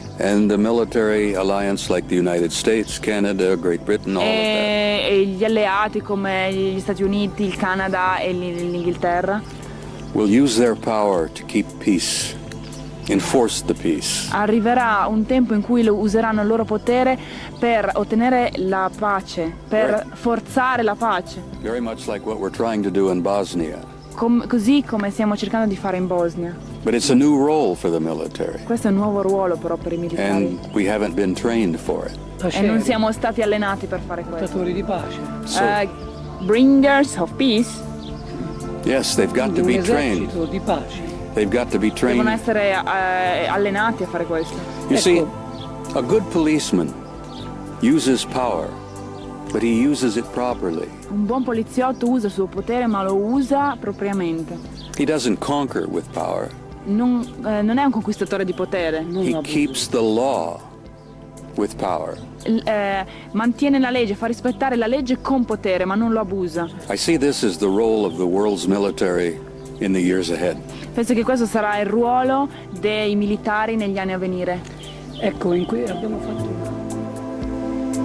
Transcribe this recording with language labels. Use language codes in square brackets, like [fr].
[en] and the military alliance like the United States, Canada, Great Britain, all of that, [it] e gli alleati come gli Stati Uniti, il Canada e l'Inghilterra [en] will use their power to keep peace, enforce the peace. [it] arriverà un tempo in cui useranno il loro potere per ottenere la pace, per forzare la pace, [en] Very much like what we're trying to do in Bosnia. [it] così come stiamo cercando di fare in Bosnia. [en] But it's a new role for the military, [it] Questo è un nuovo ruolo però per i militari [en] and we haven't been trained for it. [it] e non siamo stati allenati per fare questo. portatori di pace. [en] So, Bringers of peace yes, they've got to [it] Un [en] be trained. [it] esercito di pace. [en] They've got to be [it] devono [en] trained. [it] essere allenati a fare questo. [en] You see, a good policeman uses power, but he uses it properly. [it] Un buon poliziotto usa il suo potere ma lo usa propriamente. [en] He doesn't conquer with power. [it] Non è un conquistatore di potere, [en] He keeps the law with power. [it] mantiene la legge, fa rispettare la legge con potere ma non lo abusa. [en] I see this as the role of the world's military in the years ahead. [it] Penso che questo sarà il ruolo dei militari negli anni a venire. Ecco, in cui abbiamo fatto una...